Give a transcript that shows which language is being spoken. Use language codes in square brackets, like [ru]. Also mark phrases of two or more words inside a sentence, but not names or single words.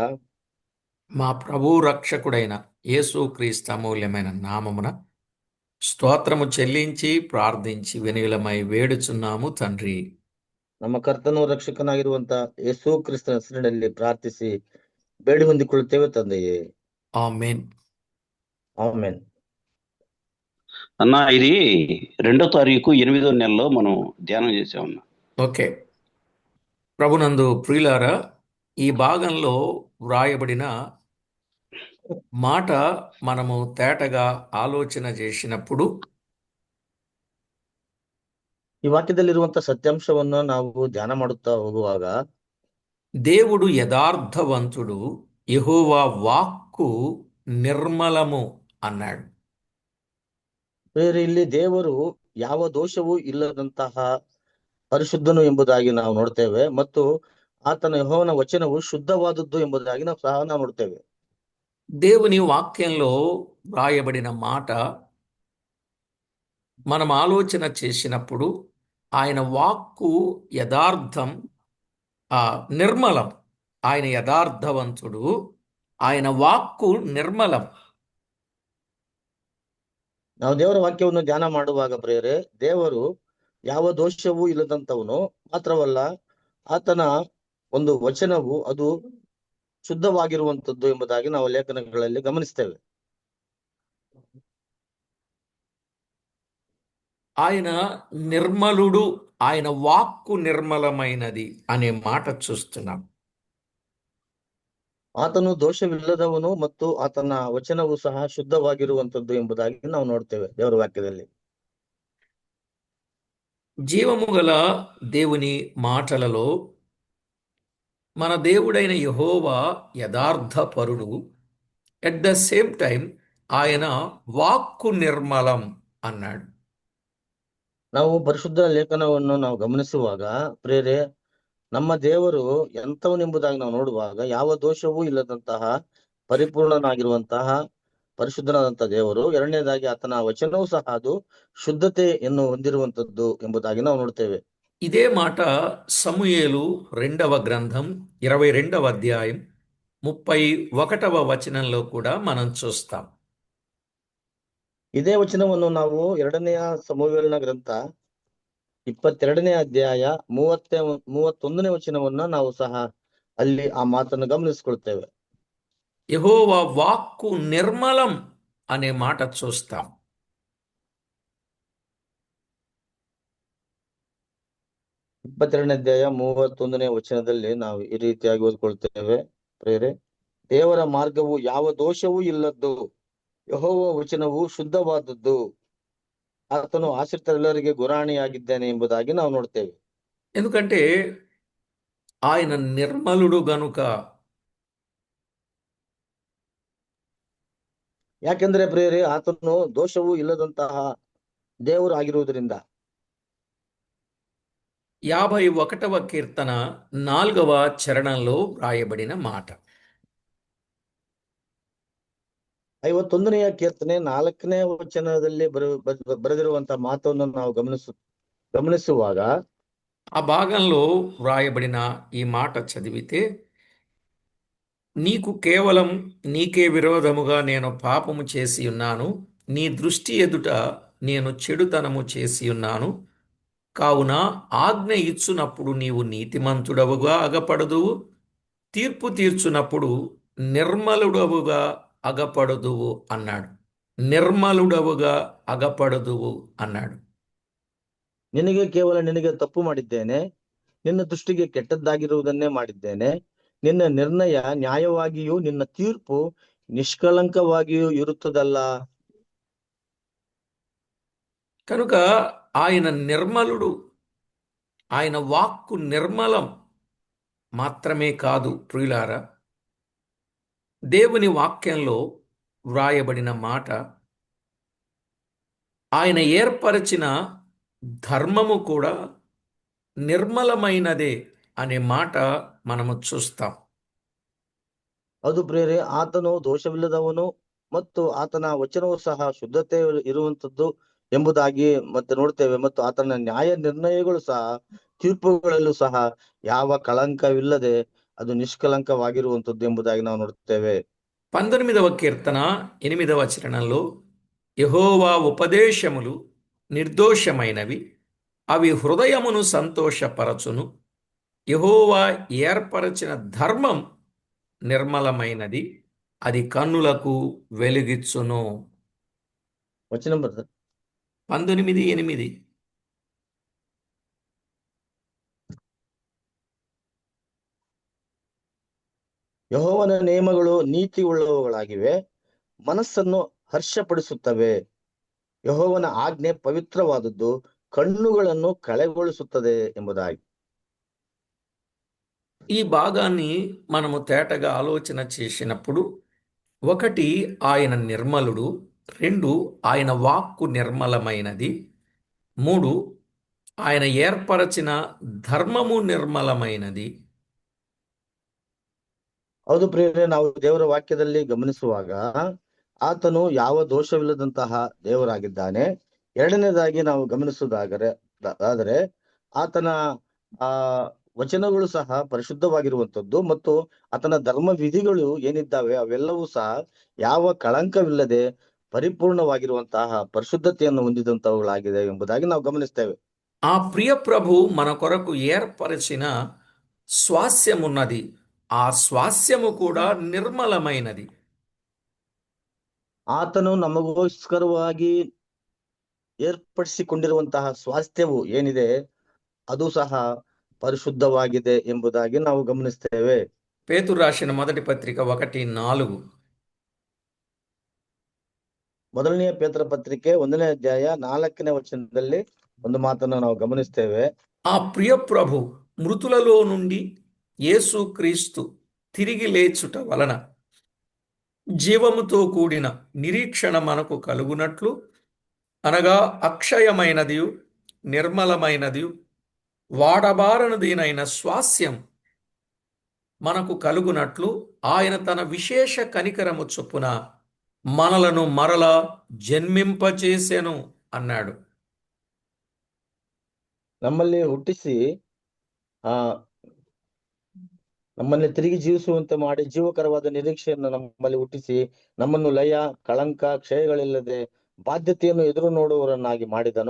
[te] మా ప్రభు రక్షకుడైన యేసుక్రీస్తు అమూల్యమైన నామమున స్తోత్రము చెల్లించి ప్రార్థించి వినయులమై వేడుచున్నాము తండ్రి. [kn] ನಮ್ಮ ಕರ್ತನು ರಕ್ಷಕನಾಗಿರುವಂತಹ ಯೇಸು ಕ್ರಿಸ್ತನ ಹೆಸರಿನಲ್ಲಿ ಪ್ರಾರ್ಥಿಸಿ ಬೇಡಿ ಹೊಂದಿಕೊಳ್ಳುತ್ತೇವೆ ತಂದೆಯೇ, [te] ఆమేన్. [kn] ಆಮೆನ್. [te] అన్న, ఇది 2వ తారీఖు 8వ నెలలో మనం ధ్యానం చేసామన్నా. ఓకే. ప్రభునందు ప్రియులారా, ఈ భాగంలో వ్రాయబడిన మాట మనము తేటగా ఆలోచన చేసినప్పుడు [kn] ಈ ವಾಕ್ಯದಲ್ಲಿರುವಂತಹ ಸತ್ಯಾಂಶವನ್ನು ನಾವು ಧ್ಯಾನ ಮಾಡುತ್ತಾ ಹೋಗುವಾಗ [te] దేవుడు యథార్థవంతుడు, యెహోవా వాక్కు నిర్మలము అన్నాడు. [kn] ಇಲ್ಲಿ ದೇವರು ಯಾವ ದೋಷವೂ ಇಲ್ಲದಂತಹ ಪರಿಶುದ್ಧನು ಎಂಬುದಾಗಿ ನಾವು ನೋಡ್ತೇವೆ ಮತ್ತು ಆತನ ಯೆಹೋವನ ವಚನವು ಶುದ್ಧವಾದದ್ದು ಎಂಬುದಾಗಿ ನಾವು ಸಹ ನಾವು ನೋಡ್ತೇವೆ. [te] దేవుని వాక్యంలో వ్రాయబడిన మాట మనం ఆలోచన చేసినప్పుడు ఆయన వాక్కు యథార్థం, నిర్మలం. ఆయన యథార్థవంతుడు, ఆయన వాక్కు నిర్మలం. [kn] ನಾವು ದೇವರ ವಾಕ್ಯವನ್ನು ಧ್ಯಾನ ಮಾಡುವಾಗ ಪ್ರಿಯರೇ, ದೇವರು ಯಾವ ದೋಷವೂ ಇಲ್ಲದಂತವನು, ಮಾತ್ರವಲ್ಲ ಆತನ ಒಂದು ವಚನವು ಅದು ಶುದ್ಧವಾಗಿರುವಂತದ್ದು ಎಂಬುದಾಗಿ ನಾವು ಲೇಖನಗಳಲ್ಲಿ ಗಮನಿಸ್ತೇವೆ. [te] ఆయన నిర్మలుడు, ఆయన వాక్కు నిర్మలమైనది అనే మాట చూస్తున్నాం. [kn] ಆತನು ದೋಷವಿಲ್ಲದವನು ಮತ್ತು ಆತನ ವಚನವು ಸಹ ಶುದ್ಧವಾಗಿರುವಂತದ್ದು ಎಂಬುದಾಗಿ ನಾವು ನೋಡ್ತೇವೆ ದೇವರ వాక్యದಲ್ಲಿ. [te] జీవము గల దేవుని మాటలలో మన దేవుడైన యెహోవా యథార్థపరుడు, [en] at the same time [te] ఆయన వాక్కు నిర్మలం అన్నాడు. [kn] ನಾವು ಪರಿಶುದ್ಧ ಲೇಖನವನ್ನು ನಾವು ಗಮನಿಸುವಾಗ ಪ್ರೇರೆ ನಮ್ಮ ದೇವರು ಎಂಥವನೆಂಬುದಾಗಿ ನಾವು ನೋಡುವಾಗ ಯಾವ ದೋಷವೂ ಇಲ್ಲದಂತಹ ಪರಿಪೂರ್ಣನಾಗಿರುವಂತಹ ಪರಿಶುದ್ಧನಾದಂತಹ ದೇವರು. ಎರಡನೇದಾಗಿ ಆತನ ವಚನವೂ ಸಹ ಅದು ಶುದ್ಧತೆಯನ್ನು ಹೊಂದಿರುವಂತದ್ದು ಎಂಬುದಾಗಿ ನಾವು ನೋಡ್ತೇವೆ. [te] ఇదే మాట సమూయేలు 2వ గ్రంథం 22వ అధ్యాయం 31వ వచనంలో కూడా మనం చూస్తాం. [kn] ಇದೇ ವಚನವನ್ನು ನಾವು 2ನೆಯ ಸಮುವೇಲನ ಗ್ರಂಥ 22ನೇ ಅಧ್ಯಾಯ 31ನೇ ವಚನವನ್ನ ನಾವು ಸಹ ಅಲ್ಲಿ ಆ ಮಾತನ್ನು ಗಮನಿಸಿಕೊಳ್ತೇವೆ. [te] యెహోవా వాక్కు నిర్మలం అనే మాట చూస్తాం. [kn] 22ನೇ ಅಧ್ಯಾಯ 31ನೇ ವಚನದಲ್ಲಿ ನಾವು ಈ ರೀತಿಯಾಗಿ ಓದ್ಕೊಳ್ತೇವೆ. ಪ್ರೇರೆ, ದೇವರ ಮಾರ್ಗವು ಯಾವ ದೋಷವೂ ಇಲ್ಲದ್ದು, ಯೆಹೋವ ವಚನವು ಶುದ್ಧವಾದದ್ದು, ಆತನು ಆಶ್ರಿತರೆಲ್ಲರಿಗೆ ಗುರಾಣಿಯಾಗಿದ್ದಾನೆ ಎಂಬುದಾಗಿ ನಾವು ನೋಡ್ತೇವೆ. [te] ఎందుకంటే ఆయన నిర్మలుడు గనుక. [kn] ಯಾಕೆಂದ್ರೆ ಪ್ರೇರೆ ಆತನು ದೋಷವೂ ಇಲ್ಲದಂತಹ ದೇವರು ಆಗಿರುವುದರಿಂದ. [te] 51వ కీర్తన 4వ చరణంలో వ్రాయబడిన మాట. [kn] 51ನೆಯ ಕೀರ್ತನೆ 4ನೇ ವಚನದಲ್ಲಿ ಬರೆದಿರುವಂತಹ ಮಾತನ್ನು ನಾವು ಗಮನಿಸುವಾಗ [te] ఆ భాగంలో వ్రాయబడిన ఈ మాట చదివితే, నీకు కేవలం నీకే విరోధముగా నేను పాపము చేసి ఉన్నాను, నీ దృష్టి ఎదుట నేను చెడుతనము చేసి ఉన్నాను, కావున ఆజ్ఞ ఇచ్చునప్పుడు నీవు నీతిమంతుడవుగా అగపడదువు, తీర్పు తీర్చునప్పుడు నిర్మలుడవుగా అగపడదువు అన్నాడు. నిర్మలుడవుగా అగపడదువు అన్నాడు. [kn] ನಿನಗೆ ತಪ್ಪು ಮಾಡಿದ್ದೇನೆ, ನಿನ್ನ ದೃಷ್ಟಿಗೆ ಕೆಟ್ಟದ್ದಾಗಿರುವುದನ್ನೇ ಮಾಡಿದ್ದೇನೆ, ನಿನ್ನ ನಿರ್ಣಯ ನ್ಯಾಯವಾಗಿಯೂ ನಿನ್ನ ತೀರ್ಪು ನಿಷ್ಕಳಂಕವಾಗಿಯೂ ಇರುತ್ತದಲ್ಲ. [te] కనుక ఆయన నిర్మలుడు, ఆయన వాక్కు నిర్మలం మాత్రమే కాదు ప్రియులారా, దేవుని వాక్యంలో వ్రాయబడిన మాట ఆయన ఏర్పరచిన ధర్మము కూడా నిర్మలమైనదే అనే మాట మనము చూస్తాం. [kn] ಅದು ಪ್ರೇರೆ ಆತನು ದೋಷವಿಲ್ಲದವನು ಮತ್ತು ಆತನ ವಚನವು ಸಹ ಶುದ್ಧತೆ ಇರುವಂತದ್ದು ಎಂಬುದಾಗಿ ಮತ್ತೆ ನೋಡ್ತೇವೆ. ಮತ್ತು ಆತನ ನ್ಯಾಯ ನಿರ್ಣಯಗಳು ಸಹ ತೀರ್ಪುಗಳಲ್ಲೂ ಸಹ ಯಾವ ಕಳಂಕವಿಲ್ಲದೆ ಅದು ನಿಷ್ಕಳಂಕವಾಗಿರುವಂತದ್ದು ಎಂಬುದಾಗಿ ನಾವು ನೋಡ್ತೇವೆ. [te] 19వ కీర్తన 8వ చరణంలో, యెహోవా ఉపదేశములు నిర్దోషమైనవి, అవి హృదయమును సంతోషపరచును, యెహోవా ఏర్పరచిన ధర్మం నిర్మలమైనది, అది కన్నులకు వెలుగిచ్చును. [kn] ವಚನ ಬರ್ತದೆ 19:8. ಯೆಹೋವನ ನೇಮಗಳು ನೀತಿ ಉಳ್ಳವುಗಳಾಗಿವೆ, ಮನಸ್ಸನ್ನು ಹರ್ಷಪಡಿಸುತ್ತವೆ. ಯೆಹೋವನ ಆಜ್ಞೆ ಪವಿತ್ರವಾದದ್ದು, ಕಣ್ಣುಗಳನ್ನು ಕಳೆಗೊಳಿಸುತ್ತದೆ ಎಂಬುದಾಗಿ. [te] ఈ భాగాన్ని మనము తేటగా ఆలోచన చేసినప్పుడు, 1 ఆయన నిర్మలుడు, 2 ఆయన వాక్కు నిర్మలమైనది, 3 ఆయన ఏర్పరచిన ధర్మము నిర్మలమైనది. [kn] ಹೌದು ಪ್ರಿಯರೇ, ನಾವು ದೇವರ ವಾಕ್ಯದಲ್ಲಿ ಗಮನಿಸುವಾಗ ಆತನು ಯಾವ ದೋಷವಿಲ್ಲದಂತಹ ದೇವರಾಗಿದ್ದಾನೆ. ಎರಡನೇದಾಗಿ ನಾವು ಗಮನಿಸುವುದಾದರೆ ಆತನ ಆ ವಚನಗಳು ಸಹ ಪರಿಶುದ್ಧವಾಗಿರುವಂತದ್ದು ಮತ್ತು ಆತನ ಧರ್ಮ ವಿಧಿಗಳು ಏನಿದ್ದಾವೆ ಅವೆಲ್ಲವೂ ಸಹ ಯಾವ ಕಳಂಕವಿಲ್ಲದೆ ಪರಿಪೂರ್ಣವಾಗಿರುವಂತಹ ಪರಿಶುದ್ಧತೆಯನ್ನು ಹೊಂದಿದಂತವುಗಳಾಗಿದೆ ಎಂಬುದಾಗಿ ನಾವು ಗಮನಿಸ್ತೇವೆ. [te] ఆ ప్రియ ప్రభు మన కొరకు ఏర్పరిచిన స్వాస్యమున్నది, ఆ స్వాస్యము కూడా నిర్మలమైనది. [kn] ಆತನು ನಮಗೋಸ್ಕರವಾಗಿ ಏರ್ಪಡಿಸಿಕೊಂಡಿರುವಂತಹ ಸ್ವಾಸ್ಥ್ಯವು ಏನಿದೆ ಅದು ಸಹ ಪರಿಶುದ್ಧವಾಗಿದೆ ಎಂಬುದಾಗಿ ನಾವು ಗಮನಿಸ್ತೇವೆ. [te] పేతురు రాసిన మొదటి పత్రిక 1:4. [kn] ಮೊದಲನೆಯ ಪೇತ್ರ ಪತ್ರಿಕೆ 1ನೇ ಅಧ್ಯಾಯ 4ನೇ ವಚನದಲ್ಲಿ ಒಂದು ಮಾತನ್ನು ನಾವು ಗಮನಿಸ್ತೇವೆ. [te] ఆ ప్రియ ప్రభు మృతులలో నుండి యేసుక్రీస్తు తిరిగి లేచుట వలన జీవముతో కూడిన నిరీక్షణ మనకు కలుగునట్లు, అనగా అక్షయమైనదియు నిర్మలమైనదియు వాడబారనిదినైన స్వాస్యం మనకు కలుగునట్లు ఆయన తన విశేష కనికరము చొప్పున మనలను మరలా జన్మింపచేసెను అన్నాడు. [kn] ನಮ್ಮಲ್ಲಿ ಹುಟ್ಟಿಸಿ ಆ ನಮ್ಮನ್ನು ತಿರುಗಿ ಜೀವಿಸುವಂತೆ ಮಾಡಿ ಜೀವಕರವಾದ ನಿರೀಕ್ಷೆಯನ್ನು ನಮ್ಮಲ್ಲಿ ಹುಟ್ಟಿಸಿ ನಮ್ಮನ್ನು ಲಯ, ಕಳಂಕ, ಕ್ಷಯಗಳಿಲ್ಲದೆ ಬಾಧ್ಯತೆಯನ್ನು ಎದುರು ನೋಡುವವರನ್ನಾಗಿ ಮಾಡಿದನು.